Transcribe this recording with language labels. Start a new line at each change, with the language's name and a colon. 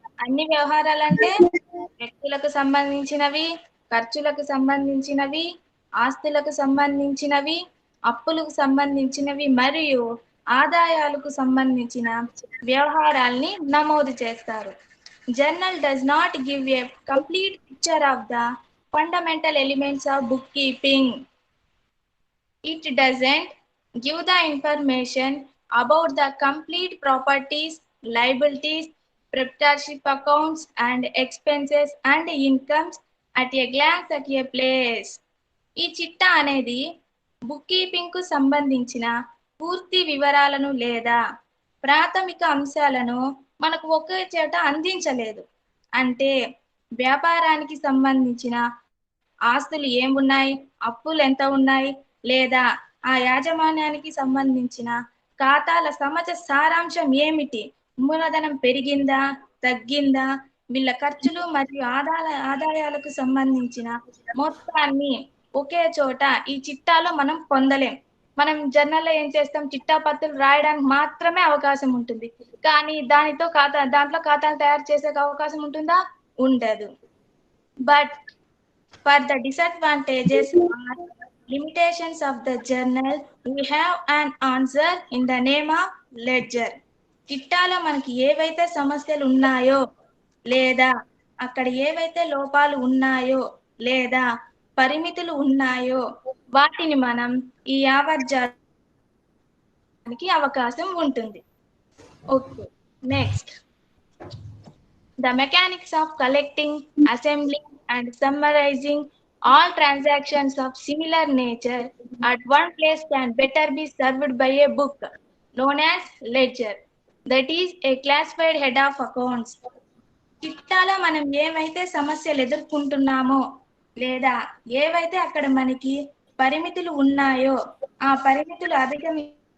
Telugu: అన్ని వ్యవహారాలు అంటే వ్యక్తులకు సంబంధించినవి, ఖర్చులకు సంబంధించినవి, ఆస్తులకు సంబంధించినవి, అప్పులకు సంబంధించినవి మరియు ఆదాయాలకు సంబంధించిన వ్యవహారాల్ని నమోదు చేస్తారు.
English: Journal does not give a complete picture of the fundamental elements of book keeping. It doesn't give the information about the complete properties, liabilities, proprietorship accounts, and expenses and incomes at a glance at a place.
Telugu: ఈ చిట్టా అనేది book keeping కు సంబంధించిన పూర్తి వివరాలను లేదా ప్రాథమిక అంశాలను మనకు ఒకే చోట అందించలేదు. అంటే వ్యాపారానికి సంబంధించిన ఆస్తులు ఏమున్నాయి, అప్పులు ఎంత ఉన్నాయి, లేదా ఆ యాజమాన్యానికి సంబంధించిన ఖాతాల సమజ సారాంశం ఏమిటి, మూలధనం పెరిగిందా తగ్గిందా, వీళ్ళ ఖర్చులు మరియు ఆదాయాలకు సంబంధించిన మొత్తాన్ని ఒకే చోట ఈ చిట్టాలో మనం పొందలేం. మనం జర్నల్లో ఏం చేస్తాం, చిట్టా పత్తులు రాయడానికి మాత్రమే అవకాశం ఉంటుంది. కానీ దాంట్లో ఖాతాను తయారు చేసే అవకాశం ఉంటుందా? ఉండదు.
English: But for the disadvantages or limitations of the journal, we have an answer in the name of ledger.
Telugu: చిట్టాలో మనకి ఏవైతే సమస్యలు ఉన్నాయో లేదా అక్కడ ఏవైతే లోపాలు ఉన్నాయో లేదా పరిమితులు ఉన్నాయో వాటిని మనం ఈ ఆవర్జానికి అవకాశం ఉంటుంది. Okay, next.
English: The mechanics of collecting, assembling, and summarizing all transactions of similar nature at one place can better be served by a book known as ledger, that is a classified head of accounts.
Telugu: చిట్టాలో మనం ఏవైతే సమస్యలు ఎదుర్కొంటున్నామో లేదా ఏవైతే అక్కడ మనకి పరిమితులు ఉన్నాయో ఆ పరిమితులు అవుతుంది.